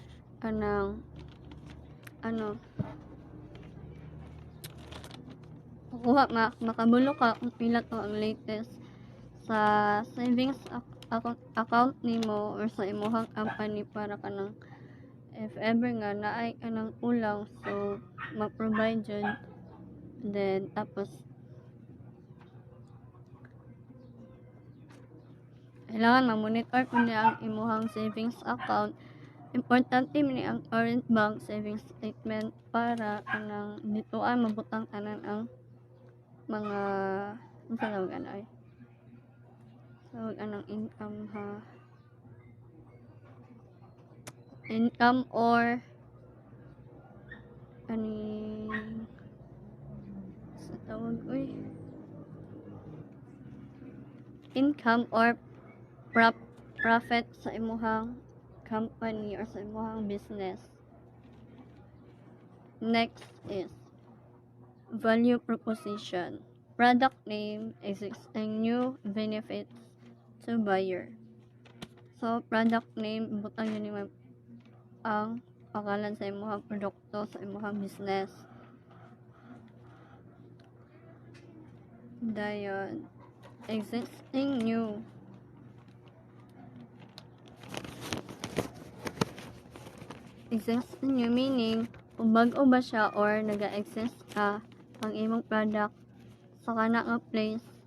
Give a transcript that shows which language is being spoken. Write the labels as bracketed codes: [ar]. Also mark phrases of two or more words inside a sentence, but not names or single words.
[ceb] makabulo ka kung pila to ang latest sa [en] savings account [ceb] nimo or sa imong company para kanang [en] if ever [ceb] nga naay kanang kulang, so ma-provide jud. Then tapos kailangan ma-monitor po niya ang imuhang [en] savings account. [ceb] Importante man ni ang [en] current bank savings statement [ceb] para kanang ditoan mabutang tanan ang mga unsa tawag ana ay tawag anang income or kaning sa tawag [en] income or profit [ceb] sa imuhang company or sa imuhang business. [en] Next is value proposition. Product name, existing new benefits to buyer. So, product name, [ceb] butang yun yung ang pangalan sa imuhang produkto sa imuhang business. [en] Dayon, existing new. Existing new meaning, [ceb] kung bago ba siya or naga-exist ka ang imong product sa kana nga place.